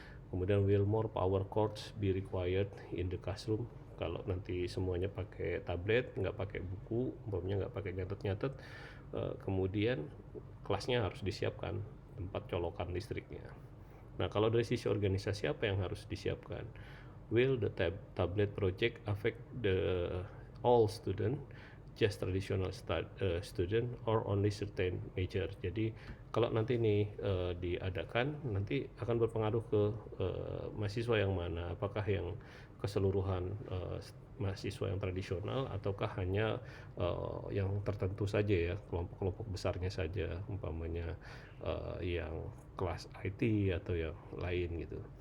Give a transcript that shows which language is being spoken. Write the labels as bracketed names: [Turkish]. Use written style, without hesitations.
[Indonesian] Kemudian [English] will more power cords be required in the classroom, [Indonesian] kalau nanti semuanya pakai tablet, nggak pakai buku, umpamanya nggak pakai nyatet-nyatet, kemudian kelasnya harus disiapkan tempat colokan listriknya. Nah, kalau dari sisi organisasi apa yang harus disiapkan? [English] Will the tablet project affect the all student, just traditional student, or only certain major? [Indonesian] Jadi kalau nanti ini diadakan, nanti akan berpengaruh ke mahasiswa yang mana, apakah yang keseluruhan mahasiswa yang tradisional, ataukah hanya yang tertentu saja ya, kelompok-kelompok besarnya saja, umpamanya yang kelas IT atau yang lain gitu.